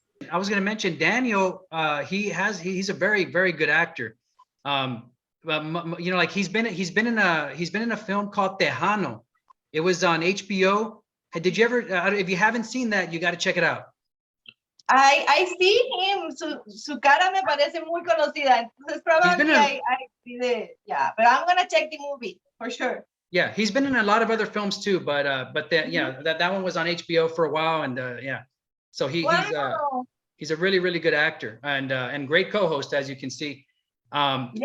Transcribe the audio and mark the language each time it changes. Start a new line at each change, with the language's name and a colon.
English: I was going to mention Daniel. He's a very, very good actor. You know, like he's been in a film called Tejano. It was on HBO. Did you ever? If you haven't seen that, you got to check it out. I see him.
Spanish: Su cara me parece muy conocida.
English: Entonces probably I see yeah. But I'm gonna check the movie for sure. Yeah, he's been in a lot of other films too, but yeah, that one was on HBO for a while, and yeah, so he's a really, really good actor and great co-host, as you can see. Yeah.